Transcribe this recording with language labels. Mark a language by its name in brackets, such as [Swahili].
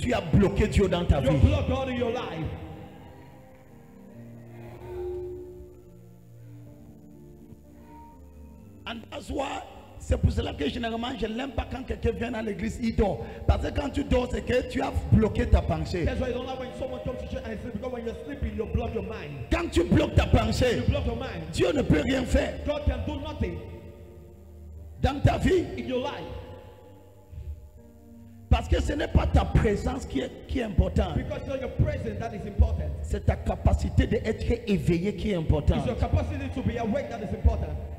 [French] tu as bloqué Dieu dans ta [English] You [French] vie. [English] block God in your life. And that's why, [French] c'est pour cela que généralement je n'aime pas quand quelqu'un vient à l'église, il dort. Parce que quand tu dors, c'est que tu as bloqué ta pensée. [English] That's why you don't like when someone comes to church and sleep, because when you're sleeping, you block your mind. [French] Quand tu bloques ta pensée, [English] You block your mind. [French] Dieu ne peut rien faire [English] God can do nothing [French] dans ta vie. [English] in your life. [French] Parce que ce n'est pas ta présence qui est importante. [English] Because it's not your presence that is important. [French] C'est ta capacité d'être éveillé qui est [English] It's [French] importante. [English] your capacity to be awake that is important.